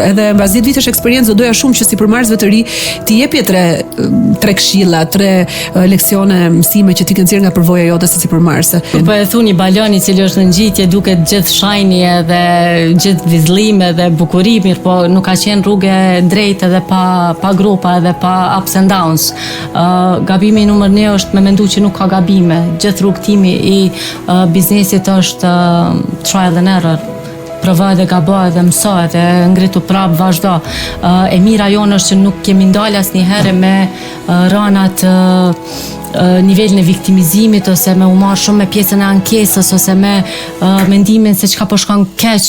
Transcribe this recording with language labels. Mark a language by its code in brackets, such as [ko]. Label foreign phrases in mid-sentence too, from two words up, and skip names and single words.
[sq] Edhe mbas 10 vitesh eksperiencë do doja shumë që sipërmarrësve të ri ti jepje tre këshilla, tre leksione mësime që ti ke nxjerr nga përvoja jote si sipërmarrëse. Po e thuni balon i cili është në ngjitje duket gjithë shajni edhe gjithë vizëllim edhe bukuri, mirë, po nuk ka qenë rrugë e drejtë edhe pa grupa edhe pa [en] ups and downs. [sq] Gabimi numër 1 është me mendu që nuk ka gabime. Gjithë rrugtimi i biznesit është [en] trial and error. [sq] Provo edhe gabo edhe mëso edhe ngritu prap vazhdo. E mira jonë është që nuk kemi ndalë asnjëherë me rënat nivelin e viktimizimit ose me u marrë shumë me pjesën e ankesës ose me mendimin se çka po shkon keq.